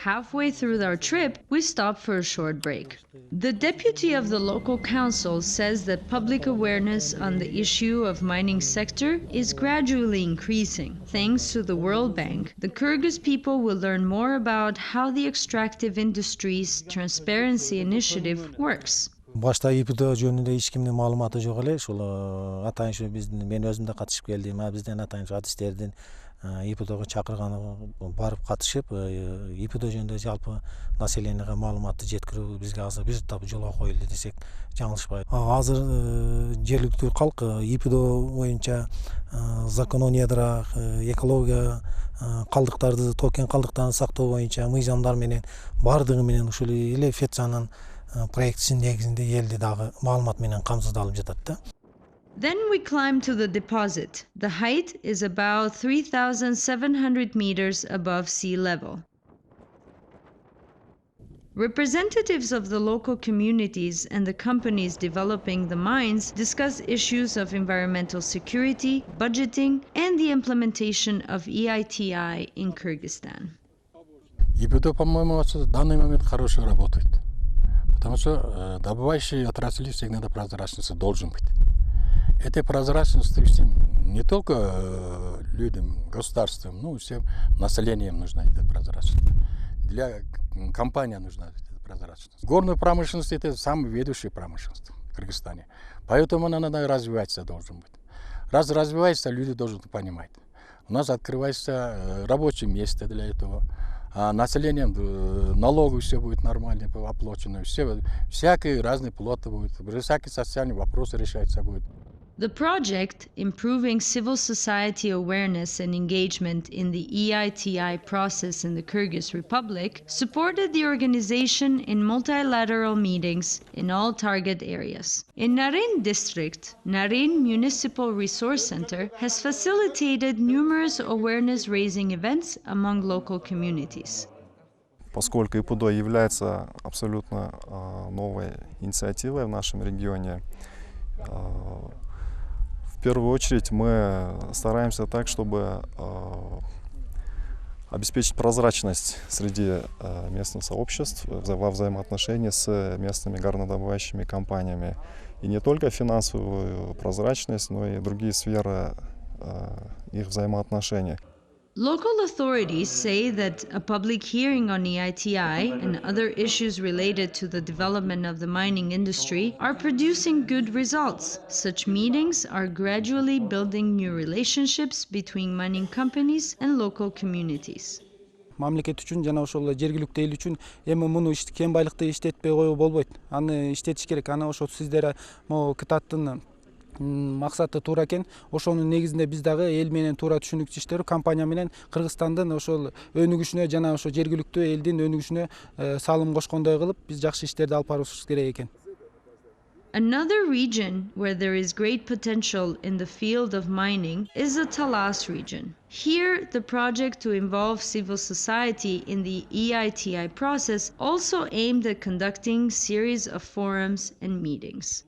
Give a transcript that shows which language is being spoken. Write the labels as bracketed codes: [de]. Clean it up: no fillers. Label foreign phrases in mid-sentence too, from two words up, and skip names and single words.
[en] Halfway through our trip, we stop for a short break. The deputy of the local council says that public awareness on the issue of mining sector is gradually increasing. Thanks to the World Bank, the Kyrgyz people will learn more about how the extractive industry's transparency initiative works. [ky] Башта ИПДО жөнүндө эч кимдин маалыматы жок эле. Ушул атайын ушу мен өзүм да катышып келдим. Бизден атайын адистердин ИПДОго чакырганы барып катышып, ИПДО жөнүндө жалпы населенияга маалыматты жеткирүү бизге азыр бир таап жолго коюлду десек жаңылышпайт. Азыр жергиликтүү калк ИПДО боюнча [ru] закон о недрах, [ky] экология калдыктарды, токен калдыктарын сактоо боюнча мыйзамдар менен бардыгы менен ушул эле Фецанын проектисинин негизинде элди дагы маалымат менен камсыздалып жатат да. [en] Then we climb to the deposit. The height is about 3,700 meters above sea level. Representatives of the local communities and the companies developing the mines discuss issues of environmental security, budgeting, and the implementation of EITI in Kyrgyzstan. [ru] ИПДО, по-моему, в данный момент хорошо работает. Потому что добывающие отрасли всегда прозрачность должен быть. Этой прозрачности всем, не только людям, государствам, но и всем населением нужна эта прозрачность. Для компании нужна эта прозрачность. Горная промышленность – это самая ведущая промышленность в Кыргызстане. Поэтому она надо развиваться должен быть. Раз развивается, люди должны понимать. У нас открывается рабочее место для этого. А населением налоги все будет нормально оплачено. Всякие разные платы будут. Всякие социальные вопросы решаться будут. [en] The project, Improving Civil Society Awareness and Engagement in the EITI Process in the Kyrgyz Republic, supported the organization in multilateral meetings in all target areas. In Narin District, Narin Municipal Resource Center has facilitated numerous awareness-raising events among local communities. [ru] Поскольку ИПДО является абсолютно новой инициативой в нашем регионе, в первую очередь мы стараемся так, чтобы обеспечить прозрачность среди местных сообществ во взаимоотношении с местными горнодобывающими компаниями. И не только финансовую прозрачность, но и другие сферы их взаимоотношений. [en] Local authorities say that a public hearing on EITI and other issues related to the development of the mining industry are producing good results. Such meetings are gradually building new relationships between mining companies and local communities. [ky] Мамлекет үчүн жана ошол жергиликтүү эл үчүн эми муну кен байлыкты иштетпей коюу болбойт. Аны иштетиш керек. Аны ошо сиздер могу китаптын максаты туура экен. Ошонун негизинде биз дагы эл менен туура түшүнүктүү компания менен Кыргызстандын ошол өнүгүшүнө жана ошо жергиликтүү элдин өнүгүшүнө салым кошкондой кылып биз жакшы иштерди алып барышыбыз керек экен. [en] Another region where there is great potential in the field of mining is the Talas region. Here, the project to involve civil society in the EITI process also aimed at conducting a series of forums and meetings.